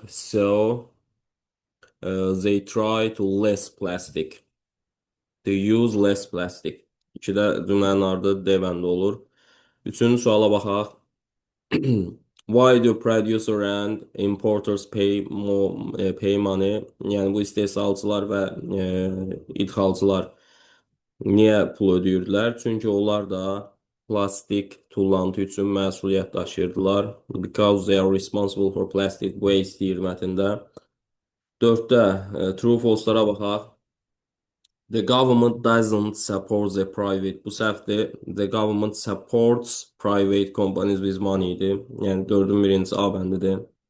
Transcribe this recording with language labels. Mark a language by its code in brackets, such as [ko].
[en] So they try to less plastic. To use less plastic. [az] 2-də cümlənin ardı D bəndi olur. Üçüncü suala baxaq. [en] Why do producer and importers pay money? [az] Yəni bu istehsalçılar və idxalçılar niyə pul ödəyirdilər? Çünki onlar da plastik tullantı üçün məsuliyyət daşıyırdılar. [en] Because they are responsible for plastic waste [az] deyir mətndə. 4-də true false-lara baxaq. [en] The government doesn't support the private. [az] Bu səhvdir. [en] The government supports private companies with money [az] idi. Yəni 4-ün birincisi A bəndidir.